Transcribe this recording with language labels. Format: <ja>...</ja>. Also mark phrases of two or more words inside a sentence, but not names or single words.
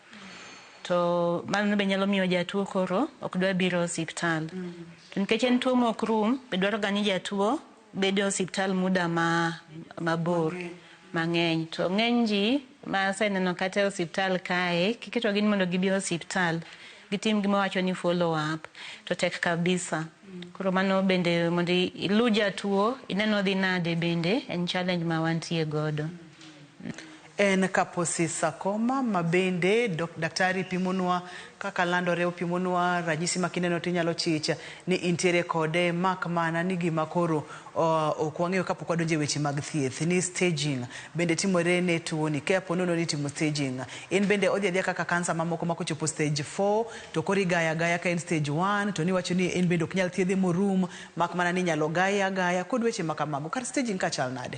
<luo>To mano be nyalo miyo jatuo koro ok dwa biro osiptal. Nikech en tuo mok rum, be dwaro ga ni jatuo bedo osiptal muda mabor. Mang'eny. To ng'eny ji ma aseneno kata e osiptal kae, kiketogi ni mondo gibi osiptal, gitim gima wacho ni</luo> <en>follow up,</en> <luo>to tek kabisa. Koro mano bende mondo ilu jatuo, ineno dhi nade bende, en challenge ma wantie godo. En Kaposis Sakoma mabende daktari pimonwa kaka landore opimonwa ranyisi makineno tinyalo chicha ni intiere kode mak mana ni gima koro ok wang'eyo kapok wadonjo e weche mag thieth ni staging bende timore ne tuo ni ke ponono ni timo staging in bende odhi kaka kansa mamoko ma kochopo stage 4 to kori gaya ka en stage 1 to ni wacho ni en bende ok nyal thiedhe morum mak mana ni nyalo gaya kod weche makamago kar staging ka chal nade.</luo>